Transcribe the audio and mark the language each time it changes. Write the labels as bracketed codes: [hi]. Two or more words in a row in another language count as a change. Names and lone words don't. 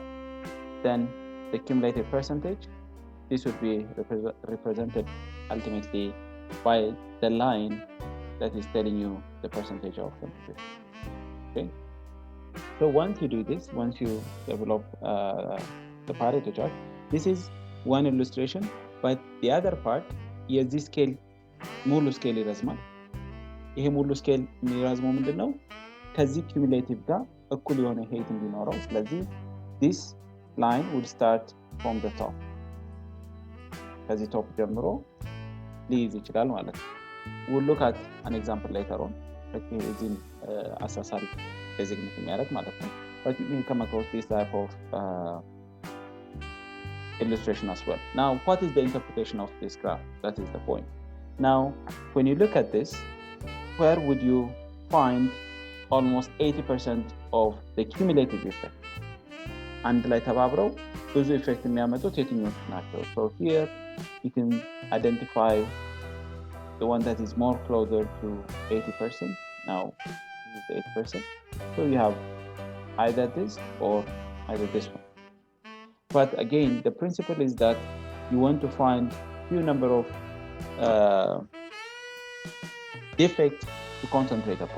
[en] Then the cumulative percentage, this would be represented ultimately by the line that is telling you the percentage of 2050. Okay. So once you do this, once you develop the Pareto chart, this is one illustration, but the other part is this scale, [am] ሙሉ ስኬል ይረዝማል። ይሄ ሙሉ ስኬል የሚረዝመው ምንድነው? [en] ከዚህ cumulative [am] ጋር እኩል የሆነ [en] height [am] እንዲኖረው። ስለዚህ [en] this line would start from the top. ከዚህ top [am] ጀምሮ ሊይዝ ይችላል ማለት ነው። [en] We'll look at an example later on. [am] እዚህም አሳሳሪ [en] designate [am] የሚያደርግ ማለት ነው። [en] But you can come across this type of illustration as well. Now, what is the interpretation of this graph? That is the point. Now, when you look at this, where would you find almost 80% of the cumulative effect? And like [am] ተባብረው ብዙ effect የሚያመጡት የትኞቹ ናቸው? [en] So here you can identify the one that is more closer to 80%. Now, this is the 80%. So you have either this or either this one. But again, the principle is that you want to find few number of defects to concentrate upon.